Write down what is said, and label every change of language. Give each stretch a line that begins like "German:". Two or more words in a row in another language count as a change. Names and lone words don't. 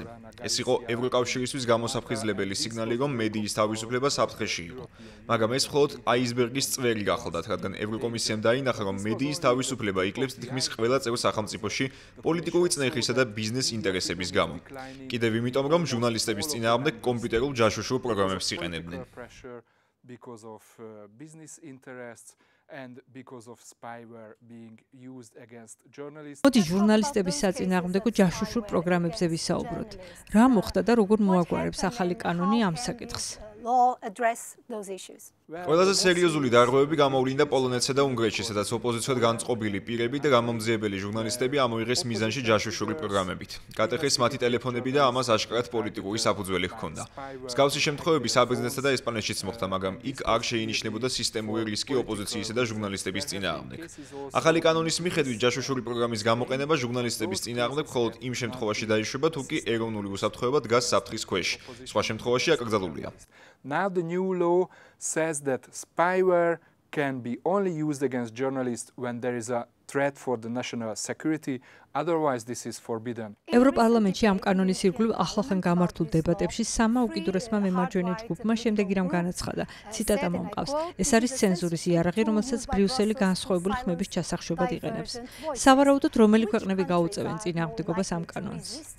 Georgian: ეს იყო ევროკავშირისთვის გამოსაფხიზლებელი სიგნალი, რომ მედიის თავისუფლება საფრთხეში იყო. მაგრამ ეს მხოლოდ აისბერგის წვერი გახლდათ, რადგან ევროკომისიამ დაინახა, რომ მედიის თავისუფლება იკლებს თითქმის ყველა წევრ სახელმწიფოში პოლიტიკური წნეხისა და ბიზნეს ინტერესების გამო. კიდევ იმიტომ, რომ ჟურნალისტების წინააღმდეგ კომპიუტერულ ჯაშუშურ პროგრამებს იყენებდნენ.
English: Because of business interests and because of spyware being used against journalists.
Georgian: მოდი ჟურნალისტების საწინააღმდეგო ჯაშუშურ პროგრამებზე ვისაუბროთ. რა მოხდა და როგორ მოაგვარებს ახალი კანონი ამ საკითხს? ყველაზე სერიოზული დარღვევები გამოვლინდა პოლონეთსა და უნგრეთში, სადაც ოპოზიციად განწყობილი პირები და გამომძიებელი ჟურნალისტები ამოიღეს მიზანში ჯაშუშური პროგრამებით. გატეხეს მათი ტელეფონები და ამას აშკარად პოლიტიკური საფუძველი ჰქონდა. მსგავსი შემთხვევები საბერძნეთსა და ესპანეთშიც მოხდა, მაგრამ იქ არ შეინიშნებოდა სისტემური რისკი ოპოზიციისა და ჟურნალისტების წინააღმდეგ. ახალი კანონის მიხედვით ჯაშუშური პროგრამის გამოყენება ჟურნალისტების წინააღმდეგ მხოლოდ იმ შემთხვევაში დაიშვება, თუ კი ეროვნული უსაფრთხოება დგას საფრთხის ქვეშ. სხვა შემთხვევაში აკრძალულია.
English: Now the new law says that spyware can be only used against journalists when there is a threat for the national security, otherwise this is forbidden.
Georgian: ევროპარლამენტში ამ კანონის ირგვლივ ახლახან გამართულ დებატებში სამა უკიდურესმა მემარჯვენე ჯგუფმა შემდეგი რამ განაცხადა. ციტატა მომყავს. ეს არის ცენზურის იარაღი, რომელსაც ბრიუსელი განსხვავებული ხმების ჩასახშობად იყენებს. სავარაუდოდ რომელი ქვეყნები გაუწევენ წინააღმდეგობას ამ კანონს?